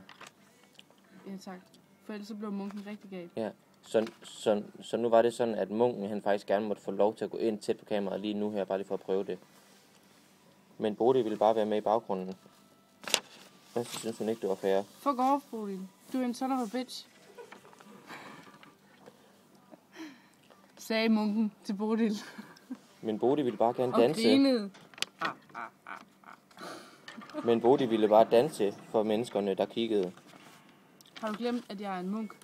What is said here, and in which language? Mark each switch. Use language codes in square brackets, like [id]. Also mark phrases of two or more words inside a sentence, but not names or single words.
[da] Ja, tak. For ellers så blev munken rigtig gal. Ja. Så nu var det sådan, at munken han faktisk gerne måtte få lov til at gå ind tæt på kameraet lige nu her, bare lige for at prøve det. Men Bodil ville bare være med i baggrunden. Og så synes hun ikke, det var fair. [en] Fuck off, Bodil. [da] Du er en [en] son of a bitch. [da] Sagde munken til Bodil. Men Bodil ville bare gerne Og danse. grinede. Men Bodil ville bare danse for menneskerne, der kiggede. Har du glemt, at jeg er en munk?